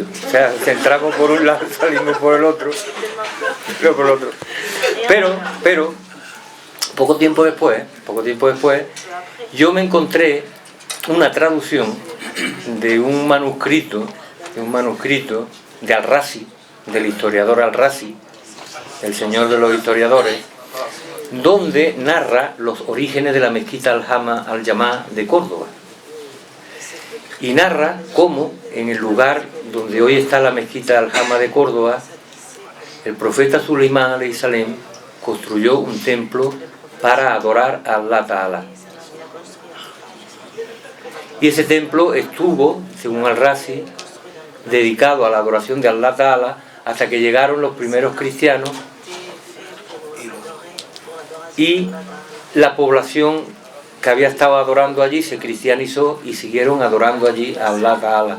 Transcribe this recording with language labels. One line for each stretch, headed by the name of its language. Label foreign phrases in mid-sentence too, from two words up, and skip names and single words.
Spanish: O sea, entramos por un lado, salimos por el otro, Pero poco tiempo después, yo me encontré una traducción de un manuscrito de Al-Razi, del historiador Al-Razi, el señor de los historiadores, donde narra los orígenes de la mezquita Al-Jama de Córdoba. Y narra cómo en el lugar donde hoy está la mezquita Al-Jama de Córdoba, el profeta Suleimán
Arabic: عليه السلام
Spanish: construyó un templo para adorar a
Arabic: الله تعالى.
Spanish: Y ese templo estuvo, según Al-Razi, dedicado a la adoración de
Arabic: الله تعالى
Spanish: hasta que llegaron los primeros cristianos y la población que había estado adorando allí se cristianizó y siguieron adorando allí a
Arabic: الله تعالى.